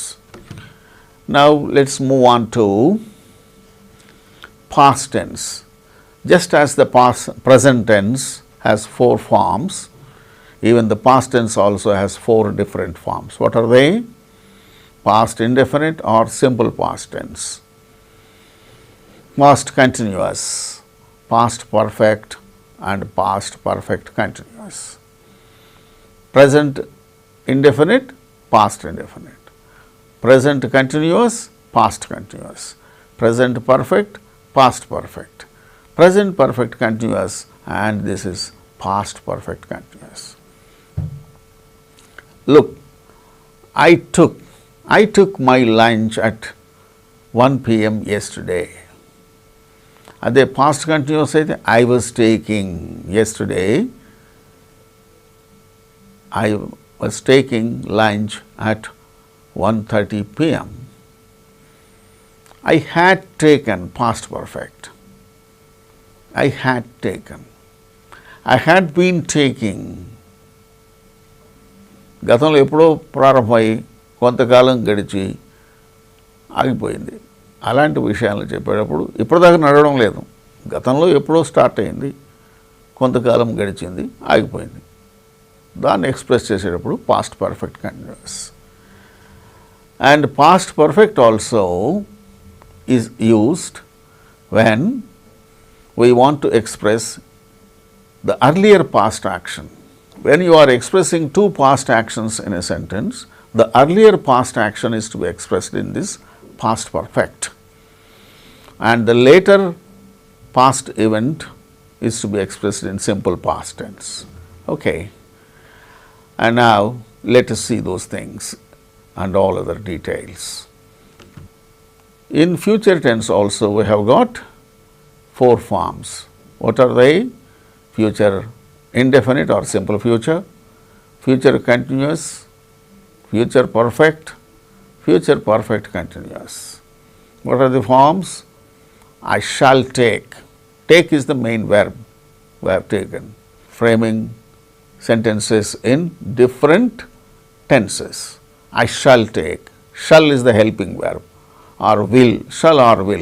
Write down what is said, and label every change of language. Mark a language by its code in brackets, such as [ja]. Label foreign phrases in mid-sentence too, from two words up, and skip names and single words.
[en] Now, let us move on to past tense. Just as the present tense has 4 forms, even the past tense also has 4 different forms. What are they? Past indefinite or simple past tense, past continuous, past perfect and past perfect continuous. Present indefinite, past indefinite. Present continuous, past continuous. Present perfect, past perfect. Present perfect continuous, and this is past perfect continuous. Look, I took my lunch at 1 p.m. yesterday. అదే past continuous అయితే I was taking yesterday. I was taking lunch at 1:30 p.m. I had taken, past perfect. I had taken. I had been taking. [te] గతంలో ఎప్పుడో ప్రారంభమై కొంతకాలం గడిచి ఆగిపోయింది. అలాంటి విషయాలు చెప్పేటప్పుడు ఇప్పటిదాకా నడవడం లేదు. గతంలో ఎప్పుడో స్టార్ట్ అయింది, కొంతకాలం గడిచింది, ఆగిపోయింది. దాన్ని ఎక్స్ప్రెస్ చేసేటప్పుడు [en] past perfect continuous. and past perfect also is used when we want to express the earlier past action. When you are expressing 2 past actions in a sentence, the earlier past action is to be expressed in this past perfect, and the later past event is to be expressed in simple past tense. Okay. And now let us see those things and all other details. In future tense also we have got 4 forms. What are they? Future indefinite or simple future, future continuous, future perfect, future perfect continuous. What are the forms? I shall take. Take is the main verb we have taken. Framing sentences in different tenses. I shall take. Shall is the helping verb, or will, shall or will.